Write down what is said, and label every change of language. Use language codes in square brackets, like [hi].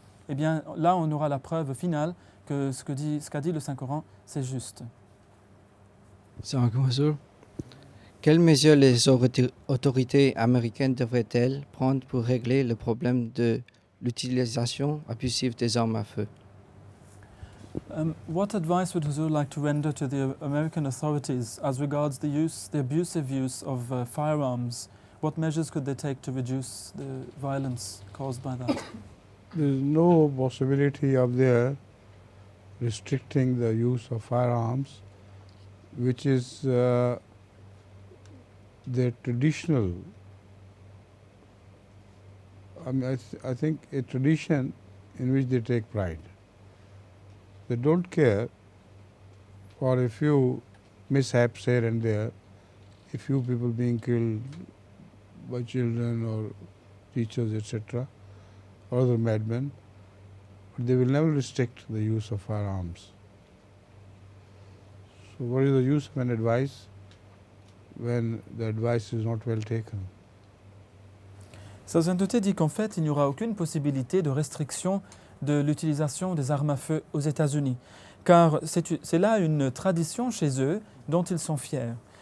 [fr] Eh bien, là, on aura la preuve finale que ce qu'a dit le Saint-Coran, c'est juste. Quelles mesures les autorités américaines devraient-elles prendre pour régler le problème de l'utilisation abusive des armes à feu? [en] What advice would Huzur like to render to the American authorities as regards the abusive use of firearms? What measures could they take to reduce the violence caused by that? There is no possibility of their restricting the use of firearms, which is their traditional, I think a tradition in which they take pride. They don't care for a few mishaps here and there, a few people being killed by children or teachers, etc., or other madmen, but they will never restrict the use of firearms. So what is the use of an advice when the advice is not well taken? [fr] Sa Sainteté dit qu'en fait, il n'y aura aucune possibilité de restriction de l'utilisation des armes à feu aux États-Unis, car c'est là une tradition chez eux dont ils sont fiers.